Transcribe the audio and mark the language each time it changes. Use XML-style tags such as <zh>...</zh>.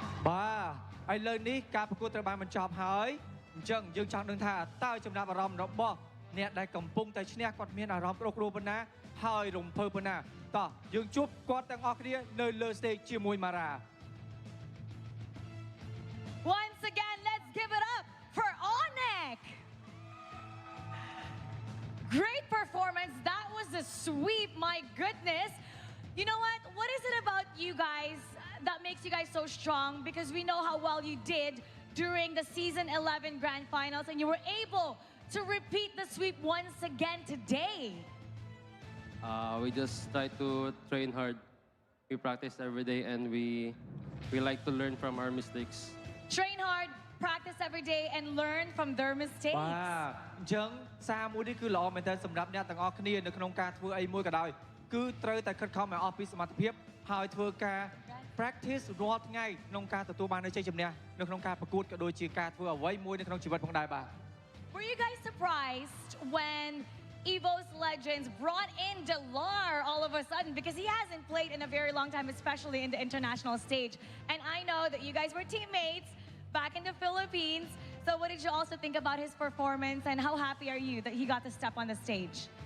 <km>បាទឥឡូវនេះការប្រកួតត្រូវបានបញ្ចប់ហើយអញ្ចឹងយើងចង់ដឹងថាតើចំណាប់អារម្មណ៍របស់អ្នកដែលកំពុងតែឈ្នះគាត់មានអារម្មណ៍ប្រុសគ្រួប៉ុណ្ណាហើយរំភើបប៉ុណ្ណាតោះយើងជួបគាត់ទាំងអស់គ្នានៅលើ stage ជាមួយម៉ារ៉ា</km> <en>Once again, let's give it up for ONIC. Great performance. That was a sweep. My goodness. You know what? What is it about you guys that makes you guys so strong? Because we know how well you did during the season 11 grand finals and you were able to repeat the sweep once again today. We just try to train hard. We practice every day and we like to learn from our mistakes. Train hard, practice every day and learn from their mistakes.</en> <km>បាទអញ្ចឹងសារមួយនេះគឺល្អមែនទែនសម្រាប់អ្នកទាំងអស់គ្នានៅក្នុងការធ្វើអីមួយក៏ដោយគឺត្រូវតែខិតខំឲ្យអស់ពីសមត្ថភាពហើយធ្វើការ practice រាល់ថ្ងៃក្នុងការទទួលបាននូវជ័យជំនះនៅក្នុងការប្រកួតក៏ដូចជាការធ្វើអ្វីមួយនៅក្នុងជីវិតផងដែរបាទ</km> <en>Were you guys surprised when EVOS Legends brought in Delar all of a sudden? Because he hasn't played in a very long time, especially in the international stage. And I know that you guys were teammates back in the Philippines. So what did you also think about his performance and how happy are you that he got to step on the stage?</en>